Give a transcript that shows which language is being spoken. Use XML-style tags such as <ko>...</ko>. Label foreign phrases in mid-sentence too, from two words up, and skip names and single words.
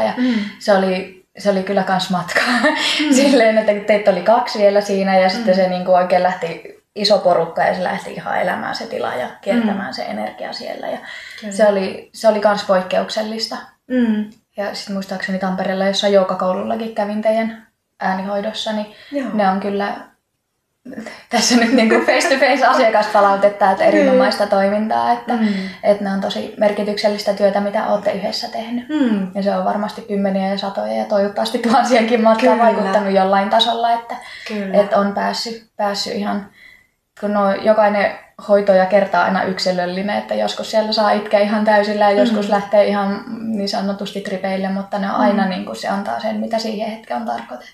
<fi>Ja se oli kyllä kans matka. Silleen, että teitä oli 2 vielä siinä ja sitten se niinku oikein lähti iso porukka ja se lähti ihan elämään se tila ja kiertämään se energia siellä. Ja se oli kans poikkeuksellista. Ja sitten muistaakseni Tampereella jossain joogakoulullakin kävin teidän äänihoidossa, niin ne on kyllä tässä nyt niinku face-to-face asiakaspalautetta, että erinomaista toimintaa, että ne on tosi merkityksellistä työtä, mitä olette yhdessä tehnyt. Ja se on varmasti kymmeniä ja satoja ja toivottavasti tuhansienkin matkaan vaikuttanut jollain tasolla, että on päässyt ihan, kun jokainen hoito ja kerta aina yksilöllinen, että joskus siellä saa itkeä ihan täysillä ja joskus lähtee ihan niin sanotusti tripeille, mutta ne on aina niin kuin se antaa sen, mitä siihen hetkeen on tarkoitettu.</fi>